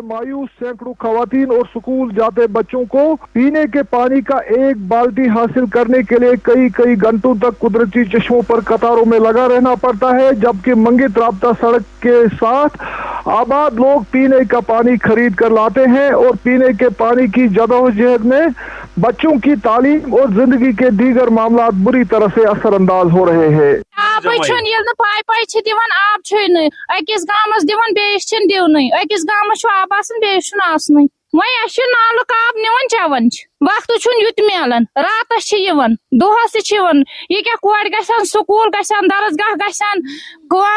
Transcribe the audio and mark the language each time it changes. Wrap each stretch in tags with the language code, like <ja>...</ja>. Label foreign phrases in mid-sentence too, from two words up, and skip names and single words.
<ur>مایوس سیکڑوں خواتین اور اسکول جاتے بچوں کو پینے کے پانی کا ایک بالٹی حاصل کرنے کے لیے کئی کئی گھنٹوں تک قدرتی چشموں پر قطاروں میں لگا رہنا پڑتا ہے، جبکہ منگت رابطہ سڑک کے ساتھ آباد لوگ پینے کا پانی خرید کر لاتے ہیں اور پینے کے پانی کی جدوجہد میں بچوں کی تعلیم اور زندگی کے دیگر معاملہ بری طرح سے اثرانداز ہو رہے ہیں.</ur> <ks>अकिस गामस दिवन बेस दिवन अकिस गामस आब आसन बेस आसन वही नालुक आब निवन चवन वक्त युत मिलान रातस दोहस यह क्या कोर गन स्कूल गन दरसगाह गन कम</ks>